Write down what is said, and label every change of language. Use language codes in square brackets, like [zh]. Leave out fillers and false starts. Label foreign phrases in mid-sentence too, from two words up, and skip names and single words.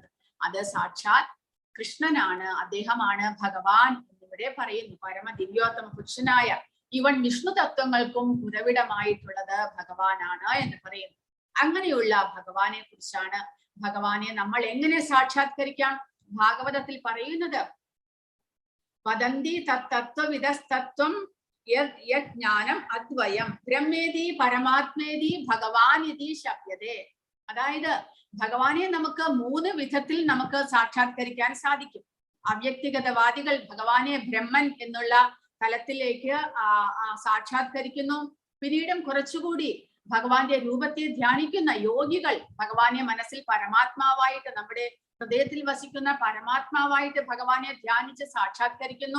[ml] അത് സാക്ഷാത് കൃഷ്ണനാണ്, അദ്ദേഹമാണ് ഭഗവാൻ എന്നിവിടെ പറയുന്നു. പരമ ദിവ്യോത്തമ പുരുഷനായ ഇവൻ വിഷ്ണു തത്വങ്ങൾക്കും ഉറവിടമായിട്ടുള്ളത് ഭഗവാനാണ് എന്ന് പറയുന്നു. അങ്ങനെയുള്ള ഭഗവാനെ കുറിച്ചാണ്, ഭഗവാനെ നമ്മൾ എങ്ങനെ സാക്ഷാത്കരിക്കാം? ഭാഗവതത്തിൽ പറയുന്നത്, [sa] വദന്തി തത്വവിദസ്തത്വം യജ്ഞാനം അദ്വയം ബ്രഹ്മേതി പരമാത്മേതി ഭഗവാൻ ഇതി ശബ്ദതേ. [ml] അതായത് ഭഗവാനെ നമുക്ക് 3 വിധത്തിൽ നമുക്ക് സാക്ഷാത്കരിക്കാൻ സാധിക്കും. അവ്യക്തിഗതവാദികൾ ഭഗവാനെ ബ്രഹ്മൻ എന്നുള്ള തലത്തിലേക്ക് സാക്ഷാത്കരിക്കുന്നു. പിന്നീടും കുറച്ചുകൂടി ഭഗവാന്റെ രൂപത്തെ ധ്യാനിക്കുന്ന യോഗികൾ ഭഗവാനെ മനസ്സിൽ പരമാത്മാവായിട്ട്, നമ്മുടെ ഹൃദയത്തിൽ വസിക്കുന്ന പരമാത്മാവായിട്ട് ഭഗവാനെ ധ്യാനിച്ച് സാക്ഷാത്കരിക്കുന്നു.